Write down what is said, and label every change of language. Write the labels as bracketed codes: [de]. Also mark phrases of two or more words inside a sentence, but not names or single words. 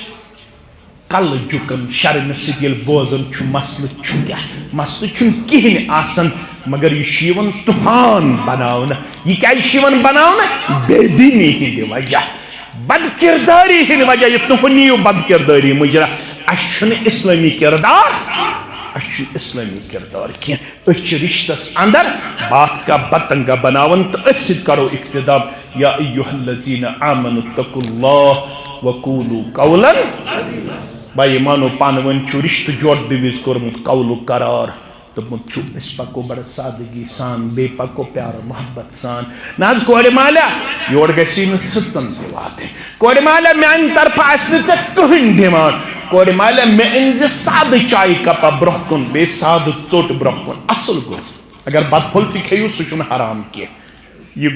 [ks] کل جکن شرمہ سۭتۍ ییٚلہِ بوزان چھُ مسلہٕ چھُ کیاہ مسلہٕ چھُنہٕ کِہیٖنۍ آسان مگر یہ چھُ یِوان طوفان بناونہٕ یہ کیازِ چھُ یِوان بناونہٕ بے دیٖنی ہٕنٛدِ وجہ بد کرداری ہٕنٛدِ وجہ یہِ تُہۍ نِیِو بد کرداری مُجرا اَسہِ چھُنہٕ اسلٲمی کردار اَسہِ چھُنہٕ اسلٲمی کردار کینٛہہ أسۍ چھِ رشتس اندر [ur] بات کا بتنگا [ks] بناوان تہٕ أتھۍ سۭتۍ کرو اقتدام [ar] یا ایہا الذین آمنوا اتقوا اللہ وقولوا قولا [ks] بھائی مانو پانون چھُ رشتہٕ جوڑنہٕ وِزِ کوٚرمُت قولُک قرار دوٚپمُت چھُ أسۍ پکو بڑٕ سادگی سان بیٚیہِ پکو پیار محبت سان نہ حظ کورِ مالیہ یورٕ گژھی نہٕ سٕژن تہِ واتٕنۍ کورِ مالیہ میانہِ طرفہٕ آسہِ نہٕ ژےٚ کٕہٕنۍ ڈِمانڈ کورِ مالیہ مےٚ أنۍ زِ سادٕ چایہِ کپا برونٛہہ کُن بیٚیہِ سادٕ ژوٚٹ برونٛہہ کُن اصل گوٚژھ اگر بتہٕ پھوٚل تہِ کھیٚیِو سُہ چھُنہٕ حرام کینٛہہ یہ